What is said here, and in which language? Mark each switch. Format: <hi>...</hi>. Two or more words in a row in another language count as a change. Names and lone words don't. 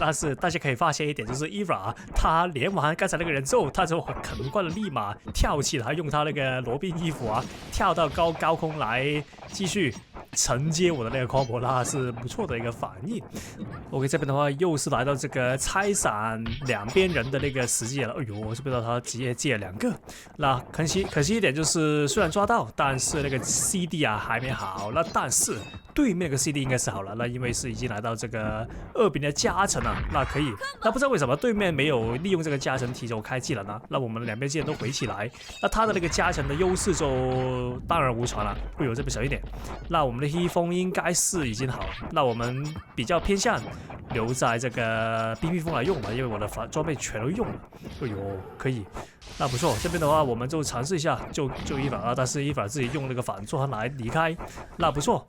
<zh>但是大家可以發現一點，就是伊法他連完剛才那個人之後，他就很快的立馬跳起來，用他那個羅賓衣服跳到高空來繼續承接我的那個 combo， 那是不錯的一個反應。OK， 這邊的話又是來到這個拆散2邊人的那個時機了。哎呦，我是不知道他直接借了2個。那可惜一點就是雖然抓到，但是那個 CD 還沒好。那但是對面那個 CD 應該是好了。那因為是已經來到這個2兵的加成了，那可以。那不知道為什麼對面沒有利用這個加成提早開技能呢？那我們2邊技能都回起來，那他的那個加成的優勢就當然無傳了。哎呦，這邊小一點。那我們的黑風應該是已經好了。那我們比較偏向留在這個冰蜜蜂來用吧，因為我的裝備全都用了。哎呦，可以，那不錯。這邊的話，我們就嘗試一下救伊法啊，但是伊法自己用那個反轉來離開，那不錯。</zh>